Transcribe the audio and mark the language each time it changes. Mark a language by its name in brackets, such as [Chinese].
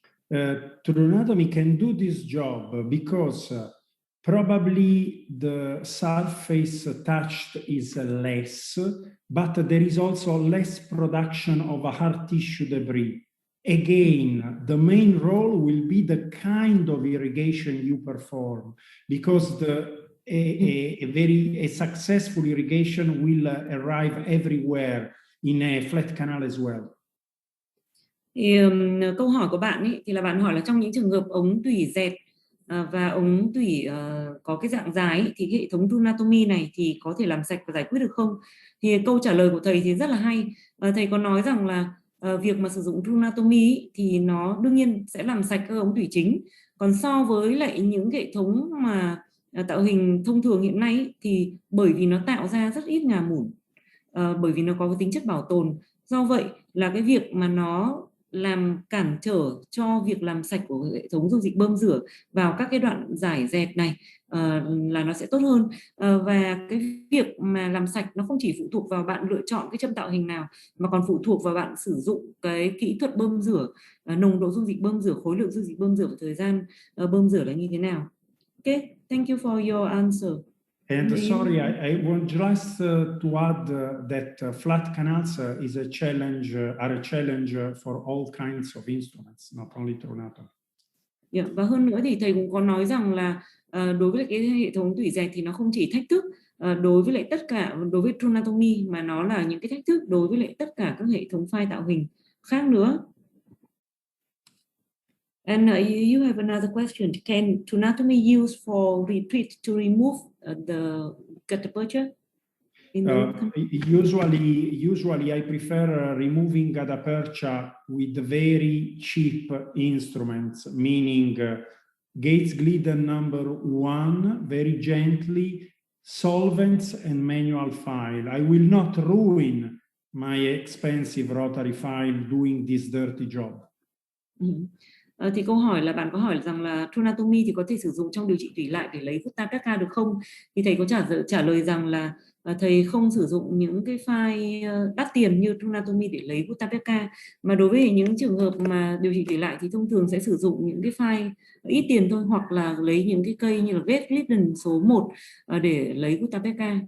[English] Anatomy can do this job because probably the surface touched is less, but there is also less production of a hard tissue debris. Again, the main role will be the kind of irrigation you perform, because a successful irrigation will arrive everywhere in a flat canal as well. [Vietnamese] Thì câu hỏi của bạn ấy, thì là bạn hỏi là trong những trường hợp ống tủy dẹt và ống tủy có cái dạng dài ấy, thì cái hệ thống anatomy này thì có thể làm sạch và giải quyết được không? Thì câu trả lời của thầy thì rất là hay. Thầy có nói rằng là việc mà sử dụng anatomy thì nó đương nhiên sẽ làm sạch các ống tủy chính. Còn so với lại những hệ thống mà tạo hình thông thường hiện nay ấy, thì bởi vì nó tạo ra rất ít ngà mủn, bởi vì nó có cái tính chất bảo tồn, do vậy là cái việc mà nó làm cản trở cho việc làm sạch của hệ thống dung dịch bơm rửa vào các cái đoạn giải dẹt này là nó sẽ tốt hơn. Và cái việc mà làm sạch nó không chỉ phụ thuộc vào bạn lựa chọn cái châm tạo hình nào, mà còn phụ thuộc vào bạn sử dụng cái kỹ thuật bơm rửa, nồng độ dung dịch bơm rửa, khối lượng dung dịch bơm rửa và thời gian bơm rửa là như thế nào. [English] Okay, thank you for your answer. And sorry, I want just to add that flat canals is a challenge, are a challenge for all kinds of instruments, not only through anatomy. [Vietnamese] Yeah, và hơn nữa thì thầy cũng có nói rằng là đối với cái hệ thống tủy dẹt thì nó không chỉ thách thức đối với true anatomy, mà nó là những cái thách thức đối với lại tất cả các hệ thống file tạo hình khác nữa. [English] And you have another question. Can anatomy use for retreat to remove the gadapercha? Usually I prefer removing gadapercha with very cheap instruments, meaning Gates Glidden #1, very gently, solvents and manual file. I will not ruin my expensive rotary file doing this dirty job. [Vietnamese] Thì câu hỏi là bạn có hỏi rằng là true anatomy thì có thể sử dụng trong điều trị tủy lại để lấy Guttapeka được không? Thì thầy có trả lời rằng là thầy không sử dụng những cái file đắt tiền như true anatomy để lấy Guttapeka, mà đối với những trường hợp mà điều trị tủy lại thì thông thường sẽ sử dụng những cái file ít tiền thôi, hoặc là lấy những cái cây như là Gates Glidden số 1 để lấy Guttapeka.